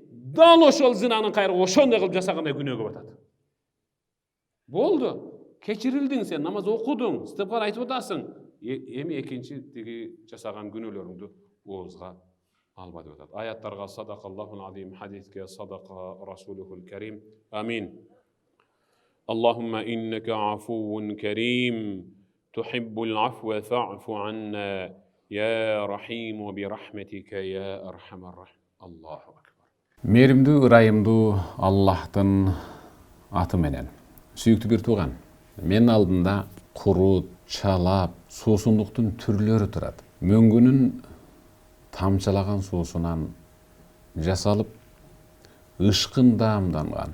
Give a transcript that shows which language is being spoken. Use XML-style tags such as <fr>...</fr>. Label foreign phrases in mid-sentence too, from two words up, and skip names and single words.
<ky>Дал ошол зинанын кайры ошондой кылып жасагандай күнөөгө батат. Болду. Кечирилдиң сен, намаз окудуң, истигфар айтып атасың. Эми экинчи тиги жасаган күнөөлөрүңдү оозга алба деп атат.</ky> <ar>Аяттарга صدق الله العظيم, хадиске صدق رسوله الكريم.</ar> <ky>Амин.</ky> <ar>اللهم إنك عفو كريم تحب العفو فاعف عنا يا رحيم برحمتك يا أرحم الراحمين. الله أكبر.</ar> <ky>Мээримдүү, ырайымдуу Аллахтын аты менен. Сүйүктүү бир тууган, мен алдында курут, чалап, суусундуктун түрлөрү турат. Мөңгүнүн тамчылаган суусунан жасалып, ышкын даамданган.</ky>